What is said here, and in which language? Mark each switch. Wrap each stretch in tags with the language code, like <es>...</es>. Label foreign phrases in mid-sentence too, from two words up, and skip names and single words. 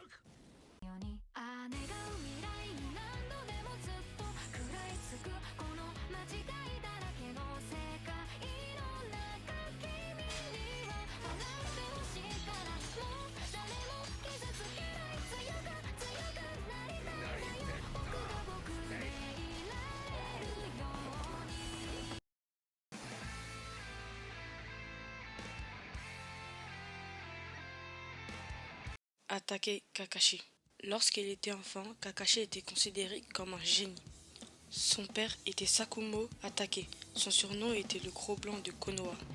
<ja>ように願う未来に何度でもずっと食らいつくこの間違いだらけの世界の中君には笑ってほしいからもう誰も傷つけない強くなりたいんだよ僕が僕でいられるように。</ja> <fr>Attaquer Kakashi. Lorsqu'il était enfant, Kakashi était considéré comme un génie. Son père était Sakumo Atake. Son surnom était le gros blanc de Konoha.</fr>